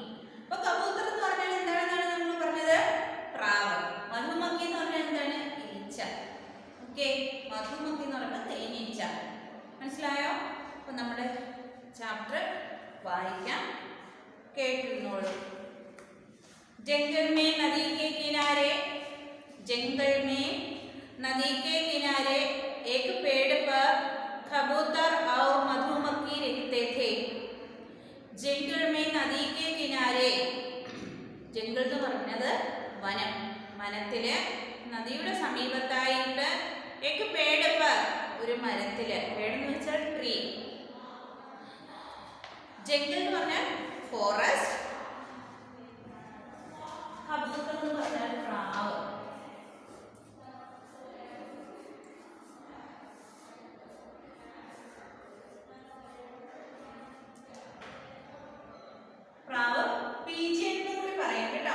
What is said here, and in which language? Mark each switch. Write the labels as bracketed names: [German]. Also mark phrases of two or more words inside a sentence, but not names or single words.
[Malayalam] അപ്പൊ കബൂത്തർ എന്ന് പറഞ്ഞാൽ എന്താണെന്നാണ് നമ്മൾ പറഞ്ഞത്? പ്രാവ്. മധുമക്കി എന്ന് പറഞ്ഞാൽ എന്താണ്? ഈച്ച. ഓക്കെ. മധുമക്കി എന്ന് പറയുമ്പോൾ തേനീച്ച. മനസ്സിലായോ? അപ്പൊ നമ്മുടെ ചാപ്റ്റർ വായിക്കാം, കേട്ടിരുന്നോളൂ. [Hindi] जंगल में नदी के किनारे एक पेड़ पर कबूतर और मधुमक्खी रहते थे. जंगल में नदी के किनारे, [Malayalam] ജംഗിൾ എന്ന് പറഞ്ഞത് വനം. വനത്തില് നദിയുടെ സമീപത്തായിട്ട് [Hindi] एक पेड़ पर, [Malayalam] ഒരു മരത്തില്. പേട് എന്ന് വെച്ചാൽ ട്രീ. ജംഗിൾ എന്ന് പറഞ്ഞാൽ ഫോറസ്റ്റ്. കബൂത്തർ എന്ന് പറഞ്ഞാൽ പ്രാവ്. പ്രാവ് പീജിയൻ എന്ന് കൂടി പറയാം കേട്ടോ.